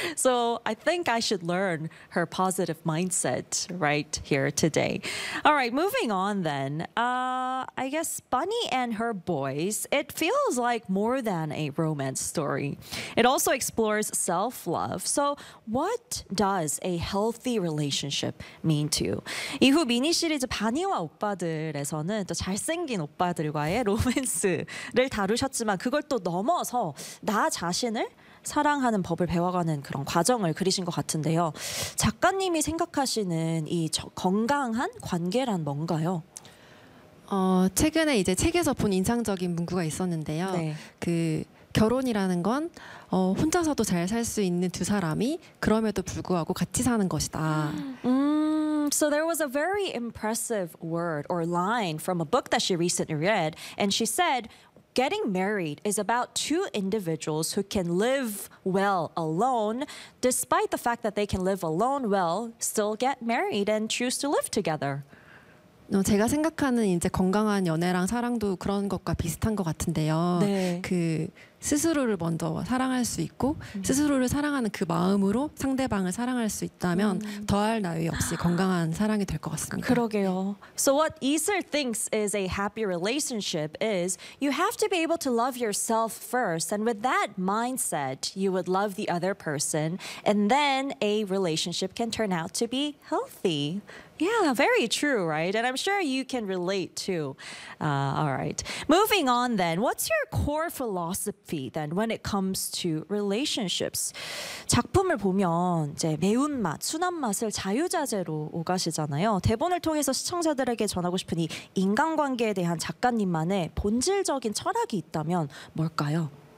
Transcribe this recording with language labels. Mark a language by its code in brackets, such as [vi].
[en] So I think I should learn her positive mindset right here today. All right, moving on then. I guess Bunny and her boys, it feels like more than a romance story. It also explores self-love. So what does a healthy relationship mean to you? [ko] 이후 미니 시리즈 바니와 오빠들에서는 또 잘생긴 오빠들과의 로맨스를 다루셨지만 그걸 또 넘어서 나 자신을 사랑하는 법을 배워가는 그런 과정을 그리신 것 같은데요. 작가님이 생각하시는 이 건강한 관계란 뭔가요? 최근에 이제 책에서 본 인상적인 문구가 있었는데요. 네. 그 결혼이라는 건 혼자서도 잘 살 수 있는 두 사람이 그럼에도 불구하고 같이 사는 것이다. [en] So there was a very impressive word or line from a book that she recently read, and she said, getting married is about two individuals who can live well alone, despite the fact that they can live alone well, still get married and choose to live together. [ko] 제가 생각하는 이제 건강한 연애랑 사랑도 그런 것과 비슷한 것 같은데요. 네. 그 스스로를 먼저 사랑할 수 있고 스스로를 사랑하는 그 마음으로 상대방을 사랑할 수 있다면 더할 나위 없이 건강한 사랑이 될 것 같습니다. 그러게요. [en] So what Isel thinks is a happy relationship is you have to be able to love yourself first, and with that mindset, you would love the other person, and then a relationship can turn out to be healthy. Yeah, very true, right? And I'm sure you can relate too. All right. Moving on then, what's your core philosophy then when it comes to relationships? [ko] 작품을 보면 이제 매운맛, 순한 맛을 자유자재로 오가시잖아요. 대본을 통해서 시청자들에게 전하고 싶은 이 인간관계에 대한 작가님만의 본질적인 철학이 있다면 뭘까요?